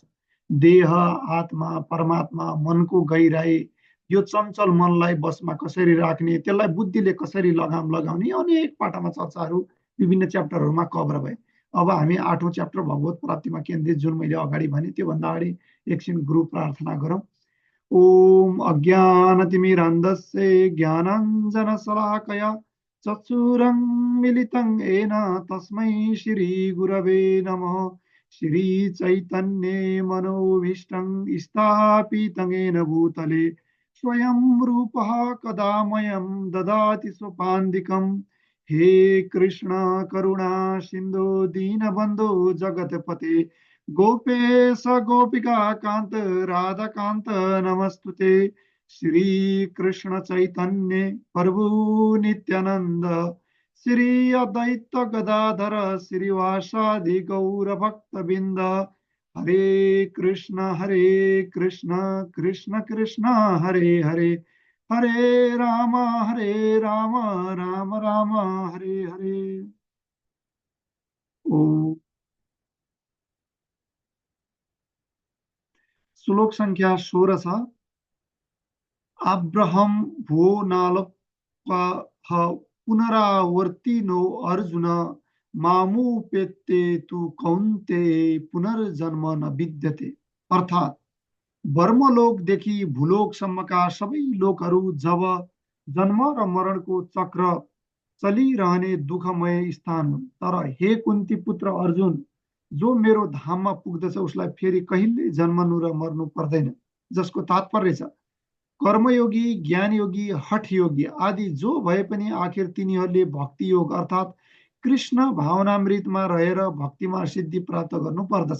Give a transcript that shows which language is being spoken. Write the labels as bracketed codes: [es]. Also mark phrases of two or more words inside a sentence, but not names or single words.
[ne] देह, आत्मा, परमात्मा, मनको गहिराई, यो चञ्चल मनलाई बसमा कसरी राख्ने, त्यसलाई बुद्धिले कसरी लगाम लगाउने, अनेक पाटामा चर्चाहरू विभिन्न च्याप्टरहरूमा कभर भए। अब हामी 8औं च्याप्टर भगवत प्राप्तिमा केन्द्रित जुन मैले अगाडि भने त्योभन्दा अगाडि एकछिन गुरु प्रार्थना गरौँ। [sa] ओम अज्ञानतिमिरान्धस्य ज्ञानाञ्जनशलाकया चक्षुरुन्मीलितं येन तस्मै श्रीगुरवे नमः। श्रीचैतन्ये मनोभीष्टं स्थापितं येन भूतले स्वयं रूपः कदा मह्यं ददाति स्वपदान्तिकम्। हे कृष्ण करुणा सिन्धु दीनबन्धु जगत्पते गोपेश गोपिका कान्त राधाकान्त नमस्तुते। श्री कृष्ण चैतन्य प्रभु नित्यानंद श्री अद्वैत गदाधर श्रीवासादि गौर भक्तबिंद। हरे कृष्ण कृष्ण कृष्ण हरे हरे, हरे राम राम राम हरे हरे। [ne] ओ श्लोक संख्या 16 छ। [sa] अब्रहम भो नालपः पुनरावर्तिनो अर्जुन मामुपेत्ते तु कौन्ते पुनर्जन्म न विद्यते। [ne] अर्थात वर्मलोकदेखि भूलोकसम्मका सबै लोकहरू जब जन्म र मरणको चक्र चलिरहने दुःखमय स्थान हुन्। तर हे कुन्ती पुत्र अर्जुन, जो मेरो धाममा पुग्दछ उसलाई फेरि कहिल्यै जन्मनु र मर्नु पर्दैन। जसको तात्पर्य छ कर्मयोगी, ज्ञानयोगी, हठयोगी आदि जो भए पनि आखिर तिनीहरूले भक्ति योग अर्थात् कृष्ण भावनामृतमा रहेर भक्तिमा सिद्धि प्राप्त गर्नु पर्दछ।